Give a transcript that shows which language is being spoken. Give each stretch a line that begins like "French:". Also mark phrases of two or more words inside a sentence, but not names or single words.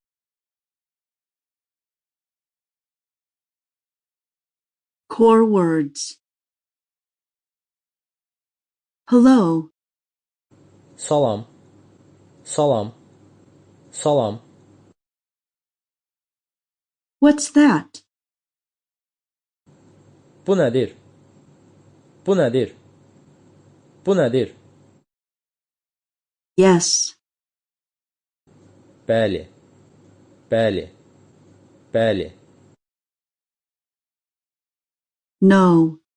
English: Core words. Hello.
Azerbaijani: Salam, salam, salam.
English: What's that?
Azerbaijani: Bu nədir? Bu nədir? Bu nədir?
English: Yes.
Azerbaijani: Bəli, bəli, bəli.
English: No.